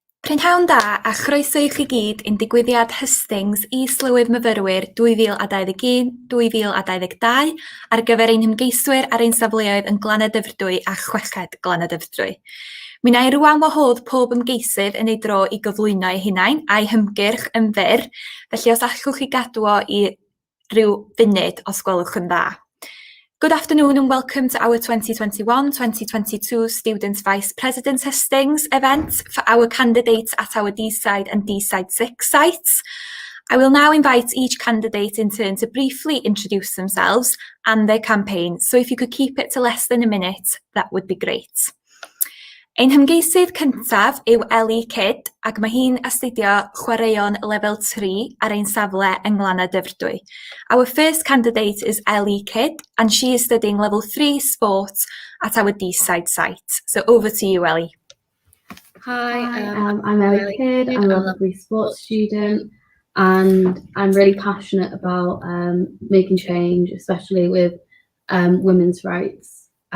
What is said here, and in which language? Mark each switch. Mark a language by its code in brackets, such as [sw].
[cy] Prynhawn da a chroeso i chi gyd i'n digwyddiad Hustings Is-lywydd Myfyrwyr 2021-2022 ar gyfer ein hymgeiswyr ar ein safleoedd yn Glanadyfrdwy a Chweched Glanadyfrdwy. Mi wna i rwan wahodd pob ymgeisydd yn ei dro i gyflwyno eu hunain a'i hymgyrch yn fyr, felly os allwch chi gadw o i ryw funud os gwelwch yn dda. [en] Good afternoon and welcome to our 2021-2022 Student Vice President Hustings event for our candidates at our Deeside and D6th sites. I will now invite each candidate in turn to briefly introduce themselves and their campaign, so if you could keep it to less than a minute, that would be great. [cy] Ein hymgeisydd cyntaf yw Ellie Kidd ac mae hi'n astudio chwaraeon lefel 3 ar ein safle yng Glanadyfrdwy. [en] Our first candidate is Ellie Kidd and she is studying level 3 sports at our Deeside site. So over to you, Ellie. Hi, I'm Ellie Kidd. I'm a level 3 sports student and I'm really passionate about making change, especially with women's rights.